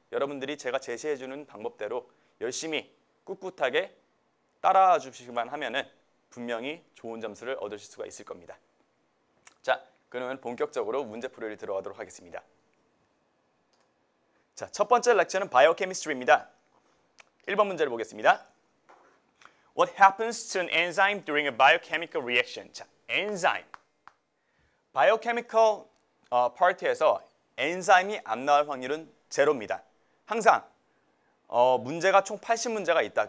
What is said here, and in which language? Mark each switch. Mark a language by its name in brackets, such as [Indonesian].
[Korean] 여러분들이 제가 제시해 주는 방법대로 열심히 꿋꿋하게 따라와 주시기만 하면은 분명히 좋은 점수를 얻으실 수가 있을 겁니다. 자, 그러면 본격적으로 문제풀이를 들어가도록 하겠습니다. 자, 첫 번째 렉처는 바이오케미스트리입니다. 1번 문제를 보겠습니다. [English] What happens to an enzyme during a biochemical reaction? [Korean] 자, 엔자임. [English] biochemical part [Korean] 에서 엔자임이 안 나올 확률은 제로입니다. 항상 문제가 총 80문제가 있다.